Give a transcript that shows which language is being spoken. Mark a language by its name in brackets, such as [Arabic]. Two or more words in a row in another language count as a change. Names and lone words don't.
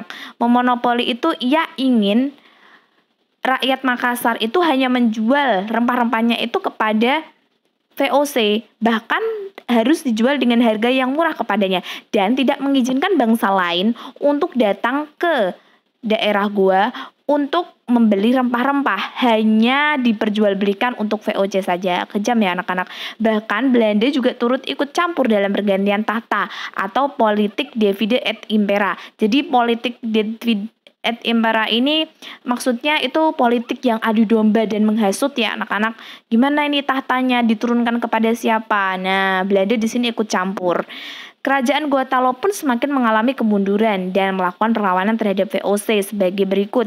[Indonesian] Memonopoli itu ia ingin rakyat Makassar itu hanya menjual rempah-rempahnya itu kepada VOC, bahkan harus dijual dengan harga yang murah kepadanya dan tidak mengizinkan bangsa lain untuk datang ke daerah Goa untuk membeli rempah-rempah, hanya diperjualbelikan untuk VOC saja. Kejam ya anak-anak. Bahkan Belanda juga turut ikut campur dalam pergantian tahta atau politik [Latin] divide et impera. [Indonesian] Jadi politik [Latin] divide et impera [Indonesian] ini maksudnya itu politik yang adu domba dan menghasut ya anak-anak. Gimana ini tahtanya diturunkan kepada siapa? Nah, Belanda di sini ikut campur. Kerajaan Goa Talo pun semakin mengalami kemunduran dan melakukan perlawanan terhadap VOC sebagai berikut.